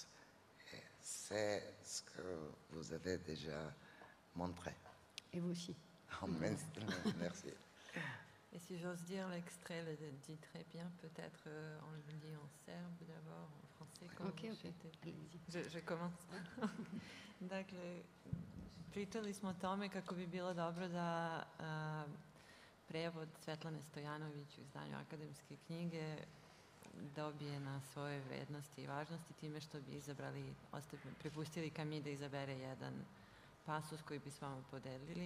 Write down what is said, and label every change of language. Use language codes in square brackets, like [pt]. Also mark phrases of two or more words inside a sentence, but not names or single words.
[fr] C'est ce que vous avez déjà montré. Et vous aussi. Oh, merci. Et si j'ose dire, l'extrait le dit très bien, peut-être on le dit en serbe d'abord, en français. Ok. Allez-y. Je commence. [sr] Dakle, pričali smo o tome kako bi bilo dobro da prevod Svetlane Stojanović u izdanju akademske knjige dobije na svojoj vrednosti i važnosti time što bi prepustili Camille da izabere jedan pasus koji bi s vama podelili.